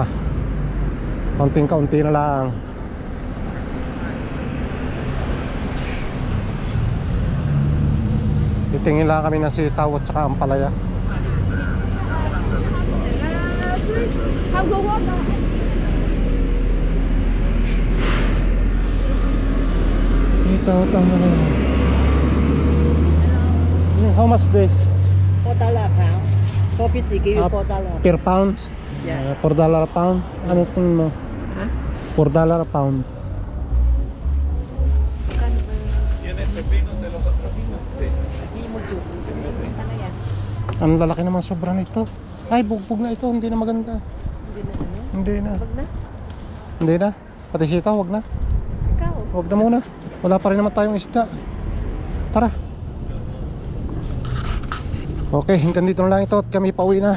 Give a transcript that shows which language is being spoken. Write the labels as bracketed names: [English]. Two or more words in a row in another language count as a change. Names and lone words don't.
[Filipino] Kaunting-kaunti na lang. Titingin lang kami ng sitaw at saka ang palaya. Ito, tama na yun. [English] How much this? $4 pound. 450 give you Ah, $4. Per pound? Yeah. $4 a pound? [Filipino] Ano tingin mo? Ha? [English] $4 a pound. [Spanish] ¿Tienes pepino de los otros pinos? Sí. [Filipino] Ang lalaki naman sobra nito. Ay, bugbog na ito. Hindi na maganda. Hindi na. Hindi na. Pati sitaw, wag na. Ikaw. Wag na muna. Wala pa rin naman tayong isda. Tara. Okay, hanggang dito na lang ito at kami pauwi na.